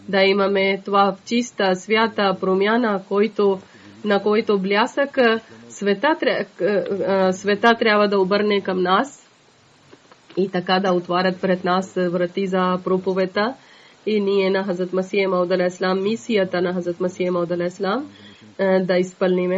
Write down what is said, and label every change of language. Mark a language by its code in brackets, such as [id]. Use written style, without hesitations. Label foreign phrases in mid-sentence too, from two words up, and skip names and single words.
[bg] Daima me това чиста, свята промяна, на който блясък света трябва да обърне към нас и така да отварят пред нас врати за проповедта. И ние на Хазрат Масия Мауд [ar] عليه السلام, [bg] мисията на Хазрат Масия Мауд [ar] عليه السلام [bg] да изпълниме.